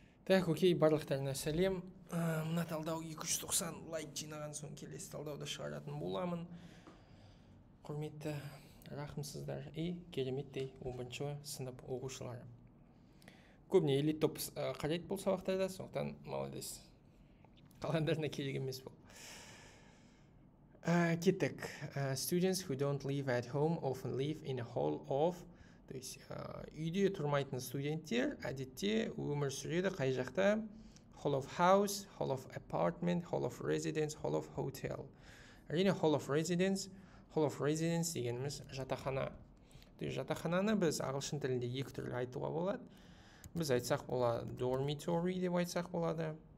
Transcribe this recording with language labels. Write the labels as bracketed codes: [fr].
[kk] Так, окей, барлықтарына сәлем. Мына талдау 290 лайк жинаған соң келесі талдауды шығаратын боламын. Құрметті рахымсыздар кереметтей 11 сынып оқушылары. Көбіне элит топ қарайды бұл сабақтарда, сондықтан [ru] молодец. [kk] Қалғандарына керек емес бұл. Кеттік. [en] Students who don't live at home often live in a hall of. [ru] То есть [kk] үйде тұрмайтын студенттер әдетте өмір сүреді қай жақта? [en] Hall of house, hall of apartment, hall of residence, hall of hotel. [kk] Әрине hall of residence дегеніміз жатақхана. [ru] То есть [kk] жатақхананы біз ағылшын тілінде екі түрлі айтуға болады. Біз айтсақ болады dormitory деп айтсақ болады.